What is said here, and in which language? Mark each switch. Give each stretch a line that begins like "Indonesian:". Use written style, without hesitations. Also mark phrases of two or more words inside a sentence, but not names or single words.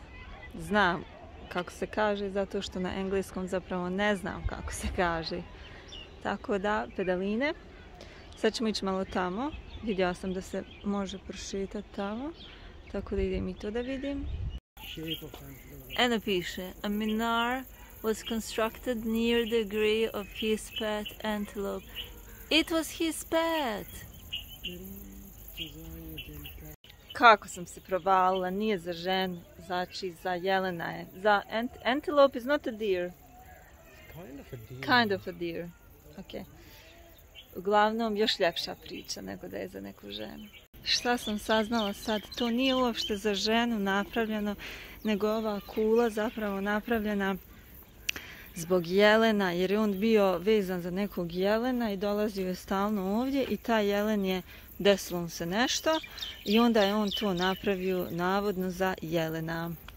Bosnian: Znam kako se kaže, zato što na engleskom zapravo ne znam kako se kaže. Tako da, pedaline. Sad ćemo ići malo tamo. Vidjela sam da se može prošetati tamo. Tako da idem i to da vidim. Eno piše,
English: a minar was constructed near the grave of his pet antelope. It was his pet!
Bosnian: Kako sam se provalila, nije za ženu, znači za jelena je.
English: Za antelope is not a deer. Kind of a deer. Okay.
Bosnian: Uglavnom, još ljepša priča nego da je za neku ženu. Šta sam saznala sad? To nije uopšte za ženu napravljeno, nego ova kula zapravo napravljena zbog jelena, jer je on bio vezan za nekog jelena i dolazio je stalno ovdje i taj jelen je, desilo mu se nešto i onda je on to napravio navodno za jelena.